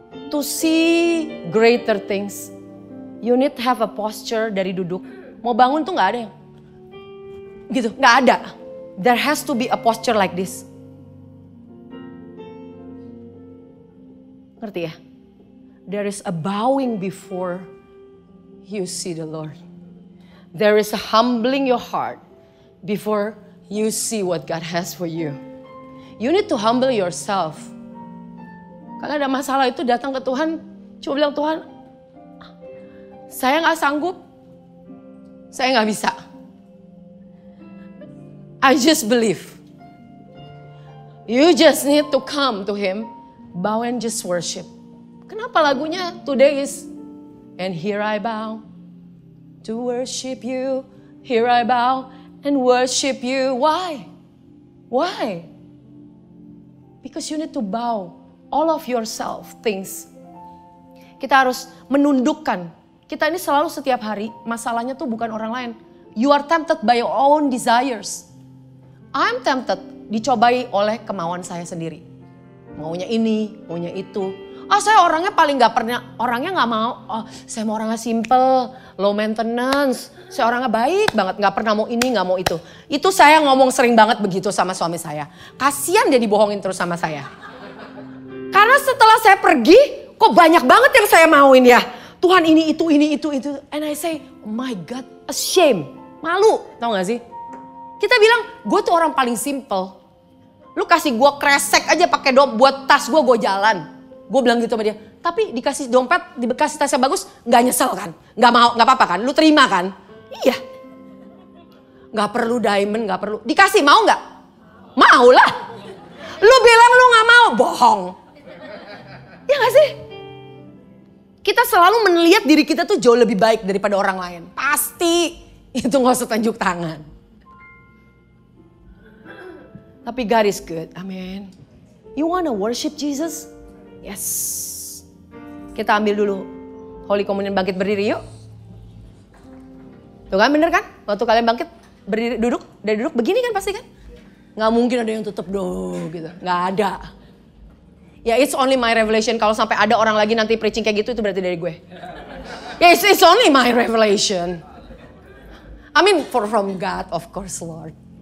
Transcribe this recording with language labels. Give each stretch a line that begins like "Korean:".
English: To see greater things, you need to have a posture
Indonesian: dari duduk. Mau bangun tuh gak ada yang gitu, gak ada.
English: There has to be a posture like this.
Indonesian: Ngerti ya?
English: There is a bowing before you see the Lord. There is a humbling your heart before you see what God has for you. You need to humble yourself.
Indonesian: Kalau ada masalah itu datang ke Tuhan, coba bilang Tuhan, saya gak sanggup, saya gak bisa.
English: I just believe. You just need to come to Him, bow and just worship.
Indonesian: Kenapa lagunya
English: today is, and here I bow to worship you, here I bow and worship you. Why? Why? Because you need to bow all of yourself things.
Indonesian: Kita harus menundukkan. Kita ini selalu setiap hari masalahnya tuh bukan orang lain.
English: You are tempted by your own desires. I'm tempted
Indonesian: dicobai oleh kemauan saya sendiri. Maunya ini, maunya itu. Saya orangnya paling gak pernah, orangnya gak mau. Saya mau orangnya simple,
English: low maintenance.
Indonesian: Saya orangnya baik banget, gak pernah mau ini, gak mau itu. Itu saya ngomong sering banget begitu sama suami saya. Kasian dia dibohongin terus sama saya. Karena setelah saya pergi, kok banyak banget yang saya mauin ya. Tuhan ini, itu.
English: And I say, oh my God, ashamed.
Indonesian: Malu, tau gak sih? Kita bilang, gue tuh orang paling simple. Lu kasih gue kresek aja pakai buat tas gue jalan. Gue bilang gitu sama dia, tapi dikasih dompet, dikasih tas yang bagus, gak nyesel kan? Gak mau, gak apa-apa kan? Lu terima kan? Iya. Gak perlu diamond, gak perlu. Dikasih mau gak? Mau lah. Lu bilang lu gak mau, bohong. Iya gak sih? Kita selalu melihat diri kita tuh jauh lebih baik daripada orang lain. Pasti. Itu gak usah tunjuk tangan. Tapi
English: God is good,
Indonesian: amin.
English: You wanna worship Jesus? Yes.
Indonesian: Kita ambil dulu Holy Communion, bangkit berdiri yuk. Tuh kan bener kan? Waktu kalian bangkit berdiri duduk, dari duduk begini kan pasti kan? Gak mungkin ada yang tutup dong gitu. Gak ada.
English: Ya it's only my revelation.
Indonesian: Kalau sampai ada orang lagi nanti preaching kayak gitu itu berarti dari gue.
English: Ya it's only my revelation. I mean from God of course Lord.